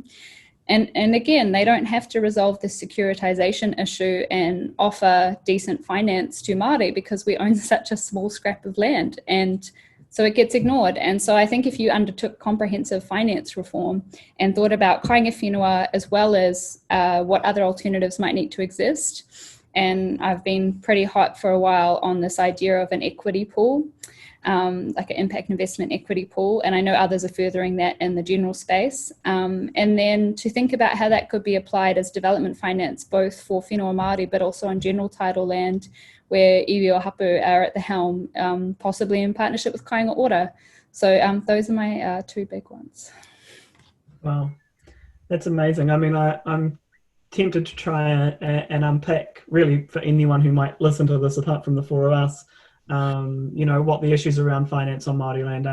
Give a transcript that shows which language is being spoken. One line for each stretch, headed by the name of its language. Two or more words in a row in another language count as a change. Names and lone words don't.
English: And again, they don't have to resolve the securitization issue and offer decent finance to Māori because we own such a small scrap of land. And so it gets ignored. And so I think if you undertook comprehensive finance reform and thought about
Māori: kāinga whenua
English: as well as what other alternatives might need to exist, and I've been pretty hot for a while on this idea of an equity pool, like an impact investment equity pool. And I know others are furthering that in the general space. And then to think about how that could be applied as development finance, both for
Māori: whenua Māori,
English: but also on general title land, where
Māori: iwi o hapu
English: are at the helm, possibly in partnership with kāinga ora. So those are my 2 big ones. Wow, that's amazing. I mean, I'm tempted to try and unpack, really, for anyone who might listen to this, apart from the 4 of us, what the issues around finance on Māori land are.